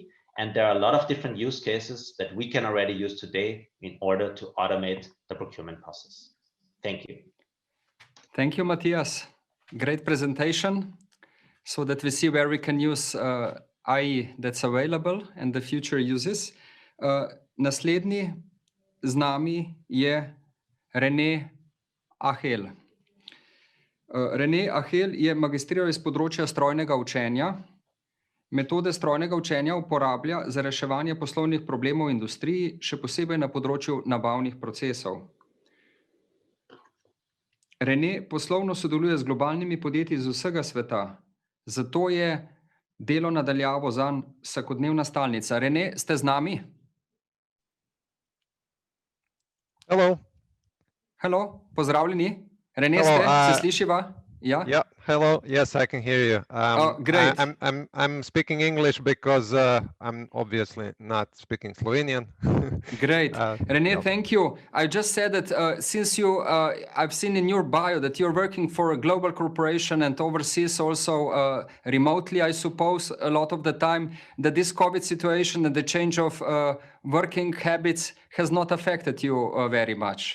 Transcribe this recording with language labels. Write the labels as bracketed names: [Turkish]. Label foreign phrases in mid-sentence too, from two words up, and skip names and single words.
[English] And there are a lot of different use cases that we can already use today in order to automate the procurement process. Thank you. Thank you, Matthias. Great presentation, so that we see where we can use AI that's available and the future uses. [Slovenian] Naslednji z nami je René Ahel. René Ahel je magistriral iz področja strojnega učenja. Metode strojnega učenja uporablja za reševanje poslovnih problemov v industriji, še posebej na področju nabavnih procesov. René poslovno sodeluje z globalnimi podjetji iz vsega sveta, zato je delo na daljavo zanj vsakodnevna stalnica. René, ste z nami? [English] Hello. [Slovenian] Hello, pozdravljeni. René, [English] Hello, [Slovenian] se slišiva? Ja? [English] Yeah, hello. Yes, I can hear you. Great. I'm speaking English because I'm obviously not speaking Slovenian. Great. René, [Slovenian] no. [English] thank you. I just said that since you, I've seen in your bio that you're working for a global corporation and overseas also remotely, I suppose, a lot of the time, that this COVID situation and the change of working habits has not affected you very much.